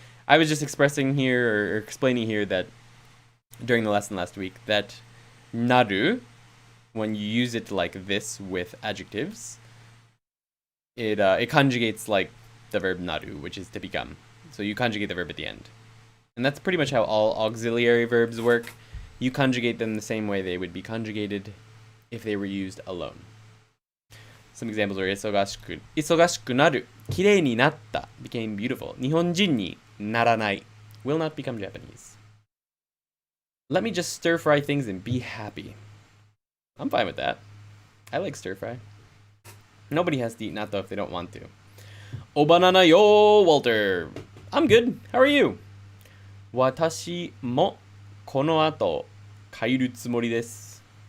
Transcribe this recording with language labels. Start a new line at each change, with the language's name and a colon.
English: I was just expressing here, or explaining here, that during the lesson last week, that naru, when you use it like this with adjectives, it conjugates like the verb naru, which is to become. So you conjugate the verb at the end. And that's pretty much how all auxiliary verbs work. You conjugate them the same way they would be conjugated if they were used alone. Some examples are
Japanese: 忙しくなる 綺麗になった
English: became beautiful.
Japanese: 日本人にならない
English: will not become Japanese. Let me just stir fry things and be happy. I'm fine with that. I like stir fry. Nobody has to eat natto if they don't want to. O banana yo, Walter. I'm good. How are you?
Japanese: 私もこの後帰るつもりです。